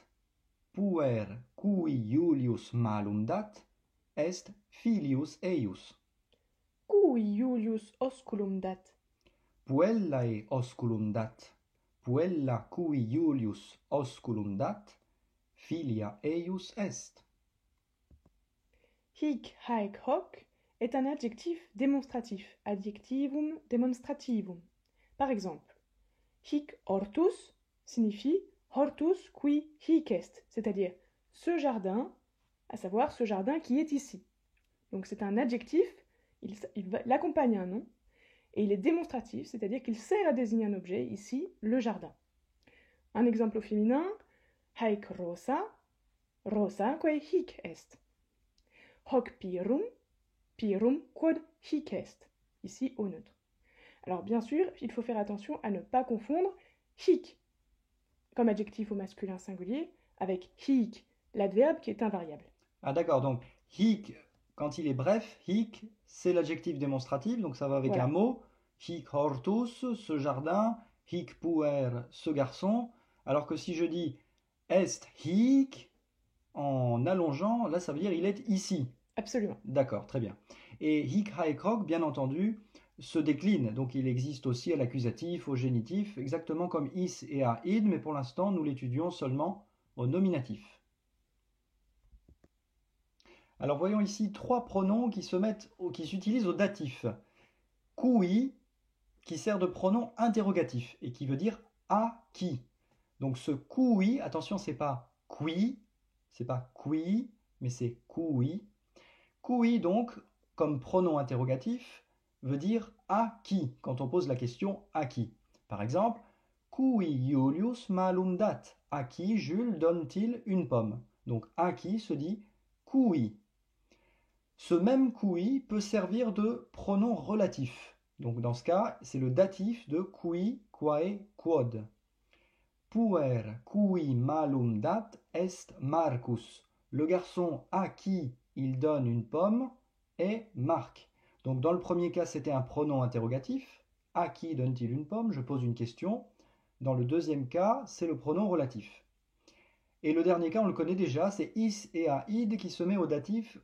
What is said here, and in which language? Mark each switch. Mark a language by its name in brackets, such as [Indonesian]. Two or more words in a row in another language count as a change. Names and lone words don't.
[Latin] Puer cui Iulius malum dat, est filius eius. Cui Iulius osculum dat? Puellae osculum dat. Puella cui Iulius osculum dat, filia eius est. Hic haec hoc [French] est un adjectif démonstratif, [Latin] adjectivum demonstrativum. [French] Par exemple, [Latin] hic hortus [French] signifie [Latin] hortus qui hic est, [French] c'est-à-dire ce jardin, à savoir ce jardin qui est ici. Donc c'est un adjectif, il accompagne un nom, et il est démonstratif, c'est-à-dire qu'il sert à désigner un objet, ici, le jardin. Un exemple au féminin, [Latin] haec rosa, rosaque hic est. Hoc pirum, pirum quod hic est, [French] ici au neutre. Alors bien sûr, il faut faire attention à ne pas confondre hic comme adjectif au masculin singulier avec hic, l'adverbe qui est invariable. Ah d'accord, donc hic, quand il est bref, hic, c'est l'adjectif démonstratif, donc ça va avec Voilà. un mot. [Latin] Hic hortus, [French] ce jardin, [Latin] hic puer, [French] ce garçon. Alors que si je dis [Latin] est hic, [French] en allongeant, là ça veut dire il est ici. Absolument. D'accord, très bien. [Latin] Et hic haec hoc, [French] bien entendu, se décline. Donc il existe aussi à l'accusatif, au génitif, exactement comme [Latin] is et à id, [French] mais pour l'instant nous l'étudions seulement au nominatif. Alors voyons ici trois pronoms qui s'utilisent au datif. Qui, qui sert de pronom interrogatif et qui veut dire à qui. Donc ce qui, attention, c'est pas qui, mais c'est qui. Qui donc, comme pronom interrogatif, veut dire à qui quand on pose la question à qui. Par exemple, [Latin] qui Julius malum dat, [French] à qui Jules donne-t-il une pomme. Donc à qui se dit qui. Ce même qui peut servir de pronom relatif. Donc dans ce cas, c'est le datif de qui, [Latin] quae, quod. Puer qui malum dat est Marcus. [French] Le garçon à qui il donne une pomme est Marc. Donc dans le premier cas, c'était un pronom interrogatif. À qui donne-t-il une pomme? Je pose une question. Dans le deuxième cas, c'est le pronom relatif. Et le dernier cas, on le connaît déjà, c'est [Latin] is et à id [French] qui se met au datif.